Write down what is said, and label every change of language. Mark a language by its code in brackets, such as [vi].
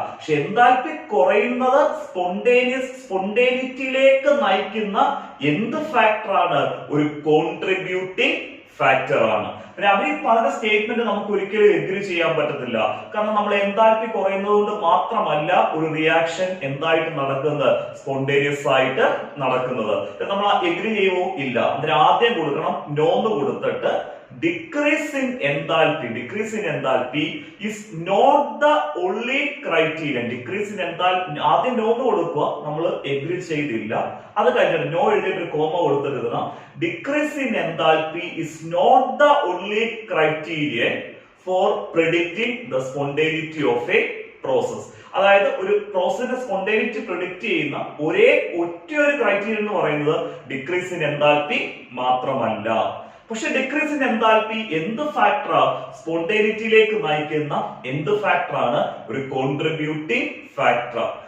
[ml] പക്ഷെ എന്താൽപി കുറയുന്നത് സ്പോണ്ടേനിറ്റിയിലേക്ക് നയിക്കുന്ന എന്ത് ഫാക്ടറാണ്, ഒരു കോൺട്രിബ്യൂട്ടിംഗ് ഫാക്ടർ ആണ്. പിന്നെ അവർ പറഞ്ഞ സ്റ്റേറ്റ്മെന്റ് നമുക്ക് ഒരിക്കലും എഗ്രി ചെയ്യാൻ പറ്റത്തില്ല. കാരണം നമ്മൾ എന്താൽപി കുറയുന്നത് കൊണ്ട് മാത്രമല്ല ഒരു റിയാക്ഷൻ എന്തായിട്ട് നടക്കുന്നത്, സ്പോണ്ടേനിയസ് ആയിട്ട് നടക്കുന്നത്. നമ്മൾ എഗ്രി ചെയ്യുമോ, ഇല്ല. അതിന് ആദ്യം കൊടുക്കണം നോന്ന് കൊടുത്തിട്ട് [en] decrease in enthalpy is not the only criterion. Decrease in enthalpy [ml] ആദ്യം നോന്ന് കൊടുക്കുക, നമ്മൾ എഗ്രി ചെയ്തില്ല. അത് കഴിഞ്ഞിട്ട് നോ എഴുതിയിട്ട് ഒരു കോമ കൊടുത്തിരുന്ന [en] decrease in enthalpy is not the only criterion for predicting the spontaneity of a process. [ml] അതായത് ഒരു പ്രോസസിന്റെ സ്പോണ്ടേനിറ്റി പ്രെഡിക്റ്റ് ചെയ്യുന്ന ഒറ്റ ഒരു ക്രൈറ്റീരിയൻ എന്ന് പറയുന്നത് ഡിക്രീസ് ഇൻ എൻതാൽപി മാത്രമല്ല. പക്ഷെ ഡിക്രീസ് ഇൻ എൻതാൽപി എന്ത് ഫാക്ടറാ, സ്പോണ്ടേനിറ്റിയിലേക്ക് നയിക്കുന്ന എന്ത് ഫാക്ടറാണ്, ഒരു കോൺട്രിബ്യൂട്ടിംഗ് ഫാക്ടർ.